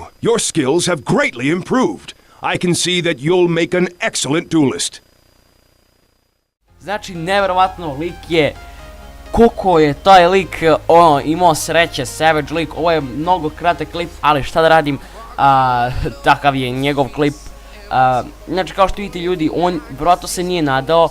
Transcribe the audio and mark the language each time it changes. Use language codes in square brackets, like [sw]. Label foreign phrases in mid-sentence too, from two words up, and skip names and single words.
[en] Your skills have greatly improved. I can see that you'll make an excellent duelist. [bs] Znači, nevjerovatno, lik je... Koliko je taj lik imao sreće, Savage lik. Ovo je mnogo kratak klip, ali šta da radim, takav je njegov klip. Znači, kao što vidite ljudi, on vjerojatno se nije nadao.